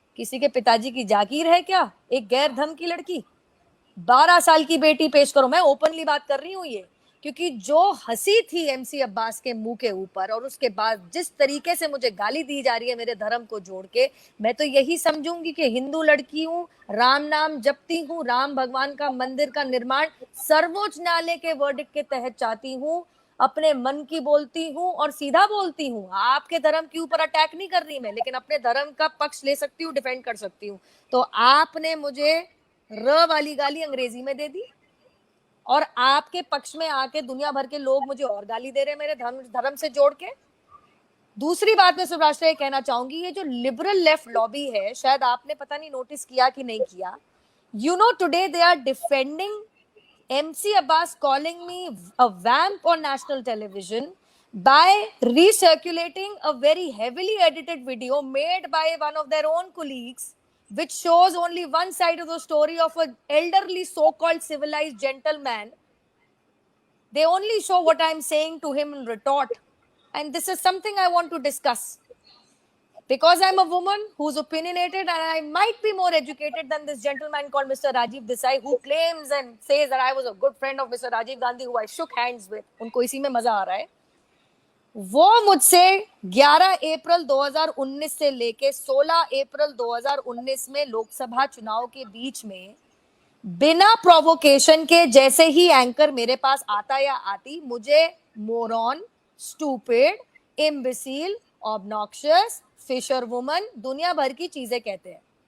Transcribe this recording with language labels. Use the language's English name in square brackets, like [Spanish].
[Hindi] किसी के पिताजी की जागीर है क्या? एक गैर धर्म की लड़की, 12 साल की बेटी पेश करो। मैं ओपनली बात कर रही हूँ ये, क्योंकि जो हंसी थी एमसी अब्बास के मुंह के ऊपर, और उसके बाद जिस तरीके से मुझे गाली दी जा रही है मेरे धर्म को जोड़ के, मैं तो यही समझूंगी कि हिंदू लड़की हूँ, राम नाम जपती हूँ, राम भगवान का मंदिर का निर्माण सर्वोच्च न्यायालय के वर्डिक्ट के तहत चाहती हूँ, अपने मन की बोलती हूँ और सीधा बोलती हूँ। आपके धर्म के ऊपर अटैक नहीं कर रही मैं, लेकिन अपने धर्म का पक्ष ले सकती हूँ, डिफेंड कर सकती हूँ। तो आपने मुझे र वाली गाली अंग्रेजी में दे दी, और आपके पक्ष में आके दुनिया भर के लोग मुझे और गाली दे रहे हैं मेरे धर्म से जोड़ के। दूसरी बात मैं सुभाष ये कहना चाहूंगी, ये जो लिबरल लेफ्ट लॉबी है, शायद आपने पता नहीं नोटिस किया कि नहीं किया, [English] You know today they are defending MC Abbas calling me a vamp on national television by recirculating a very heavily edited video made by one of their own colleagues, which shows only one side of the story of an elderly so-called civilized gentleman. They only show what I'm saying to him in retort. And this is something I want to discuss. Because I'm a woman who's opinionated, and I might be more educated than this gentleman called Mr. Rajiv Desai, who claims and says that I was a good friend of Mr. Rajiv Gandhi, who I shook hands with. [Hindi] उनको इसी में मजा आ रहा है। वो मुझसे 11 अप्रैल 2019 से लेके 16 अप्रैल 2019 में लोकसभा चुनाव के बीच में बिना प्रोवोकेशन के जैसे ही एंकर मेरे पास आता या आती, मुझे moron, stupid, इम्बिसील, obnoxious, Fisher woman, दुनिया भर की चीजें कहते हैं।